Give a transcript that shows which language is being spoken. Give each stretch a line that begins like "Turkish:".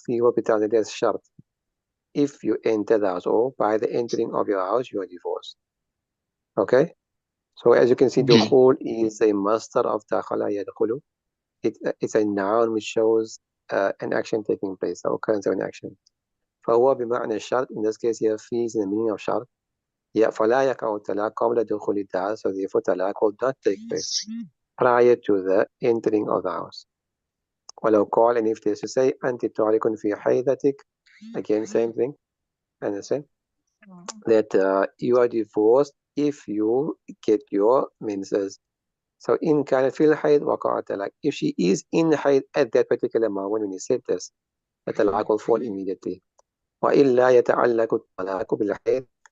English: في will be telling there's shart. If you enter the house, or by the entering of your house, you are divorced. Okay? So as you can see, دخول is a masdar of دخل يدخل. It's a noun which shows an action taking place, the occurrence of an action.
Arabic: فهو بمعنى الشرط.
English: In this case here, في is in the meaning of شرط.
Arabic: فلا يقع الطلاق قبل دخول الدار.
English: So therefore, طلاق will not take place prior to the entering of the house.
Arabic: ولو قال,
English: and if they say
Arabic: أنت طالق في حيضتك,
English: again same thing, understand that you are divorced if you get your menses. So in
Arabic: كانت في الحيض وقع الطلاق.
English: If she is in حيض at that particular moment when he said this, the طلاق will fall immediately.
Arabic: وإلا يتعلق الطلاق بالحيض.